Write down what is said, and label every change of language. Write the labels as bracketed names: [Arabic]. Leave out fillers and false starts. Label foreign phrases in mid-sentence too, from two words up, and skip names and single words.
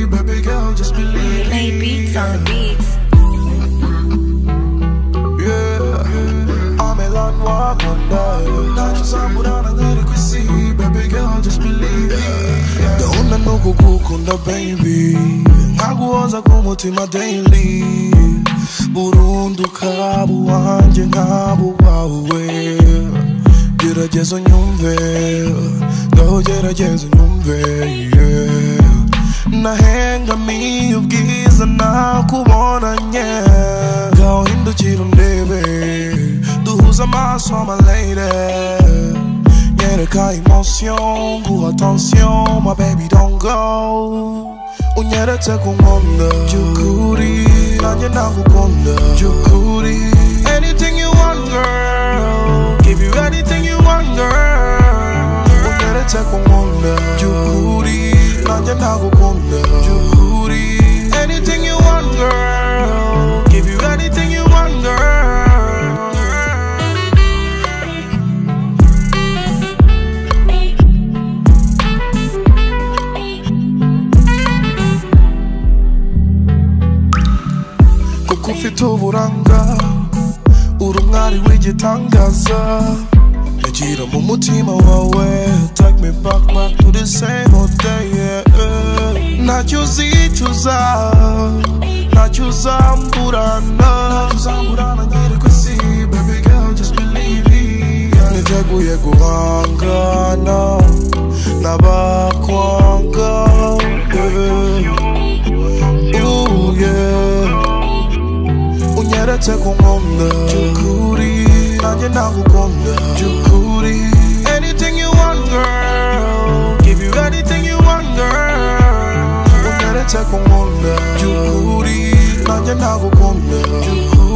[English] Baby girl, just believe me. Lay beats on the beats. Yeah, I'm a lot walk on that. Not just I'm without inadequacy. Baby girl, just believe me. Don't I know go cook on the baby. [Kinyarwanda] Naguoza kumutima daily. Burundu kabu wanje ngabu wawe. Gerageza nyumve, ngaho gerageza nyumve, yeah. Nahengamiye ubwiza nakubonanye, ngaho hindukira undebe, duhuza amaso [English] my lady. [Kinyarwanda] Nyereka emotion, guha attention, [English] my baby don't go. [Kinyarwanda] Unyeretse kunkunda, byukuri, nanjye ndagukunda, byukuri. [English] Anything you want, girl, give you anything you want, girl. [Kinyarwanda] Unyeretse kunkunda, byukuri, nanjye ndagukunda, byukuri. [English] Anything you want, girl, give you anything you want, girl. [Kinyarwanda] Kuko ufite uburanga, uri umwari w'igitangaza. Yagira mu mutima wawe, [English] take me back to the same old day, yeah. [Kinyarwanda] Ntacyo uzicuza, ntacyo uzamburana. [English] Inadequacy, baby girl, just believe me. [Kinyarwanda] Niteguye guhangana n'abakwanga, ooh yeah. Unyeretse kunkunda, byukuri, nanjye ndagukunda, byukuri. [English] Anything you want, girl, give you anything you want, girl. [Kinyarwanda] Unyeretse kunkunda, byukuri, nanjye ndagukunda, byukuri.